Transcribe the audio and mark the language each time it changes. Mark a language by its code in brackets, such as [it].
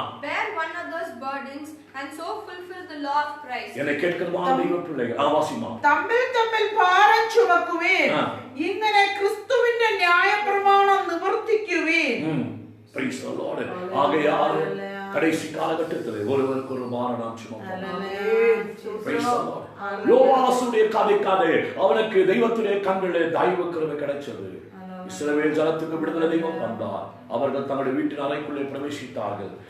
[en] Bear one another's burdens and so fulfill the law of Christ. [ta] என்னை கேட்கிறவான தெய்வ பிள்ளைகள் ஆவாசிமா [ml] തമ്മിൽ ഭാരം ചുമക്കുവീൻ, ഇങ്ങനെ ക്രിസ്തുവിന്റെ ന്യായപ്രമാണം നിവർത്തിക്കുവീൻ. [en] Praise the Lord. [ta] ஆகையால் கடைசி காலகட்டத்தில் ஒருவருக்கு ஒரு பாரம் சுமப்போம். [en] Praise the Lord. [ta] யோவாசுடைய கதை அவனுக்கு தெய்வத்துடைய கண்களிலே தயவு கிருபை கிடைச்சது. இஸ்ரவேல் ஜனத்துக்கு விடுதலை தெய்வம் வந்தார். அவர்கள் தங்களுடைய வீட்டின் அறைக்குள்ளே பிரவேசித்தார்கள்.